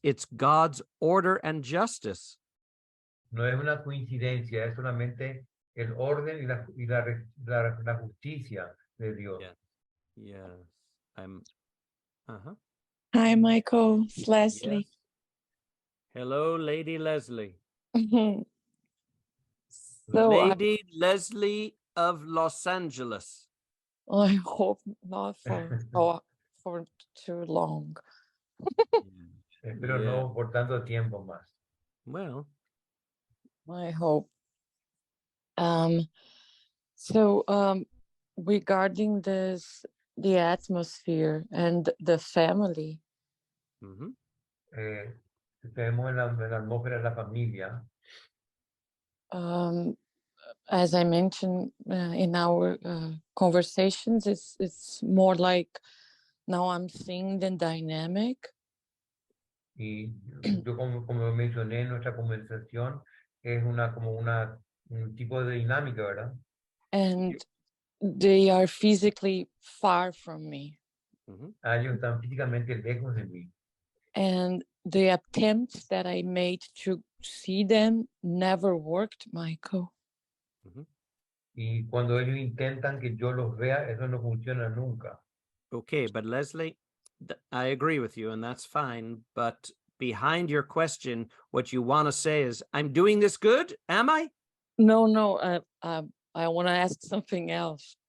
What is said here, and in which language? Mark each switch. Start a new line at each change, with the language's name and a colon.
English: It's God's order and justice.
Spanish: No es una coincidencia, es solamente el orden y la justicia de Dios.
English: Yeah. Yes. Uh-huh. Hi, Michael. It's Leslie. Yes. Hello, Lady Leslie. So Lady Leslie of Los Angeles. I hope not for too long.
Spanish: Espero
English: Yeah.
Spanish: no por tanto tiempo más.
English: Well, I hope. So regarding the atmosphere and the family, mm-hmm.
Spanish: Tenemos en la atmósfera de la familia.
English: as I mentioned in our conversations, it's more like now I'm seeing the dynamic.
Spanish: Y yo como mencioné en nuestra conversación, es como un tipo de dinámica, ¿verdad?
English: And they are physically far from me. Mm-hmm.
Spanish: Ellos están físicamente lejos de mí.
English: And the attempts that I made to see them never worked, Michael. Mm-hmm.
Spanish: Y cuando ellos intentan que yo los vea, eso no funciona nunca.
English: Okay, but Leslie, I agree with you, and that's fine. But behind your question, what you want to say is, I'm doing this good, am I? No, I want to ask something else.